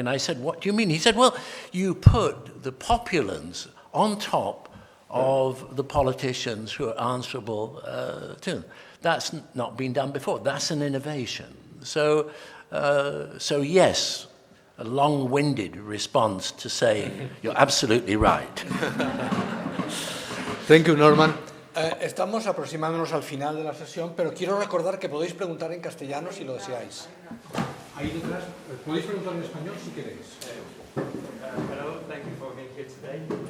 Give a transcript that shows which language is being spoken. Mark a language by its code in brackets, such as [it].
[en] And I said, what do you mean? He said, well, you put the populace on top of the politicians who are answerable to them. That's not been done before. That's an innovation. So yes, a long-winded response to say, you're absolutely right. Thank you, Norman. [es] Estamos aproximándonos al final de la sesión, pero quiero recordar que podéis preguntar en castellano si lo deseáis. Ahí detrás, podéis preguntar en español si queréis. [en] Hello, thank you for being here today.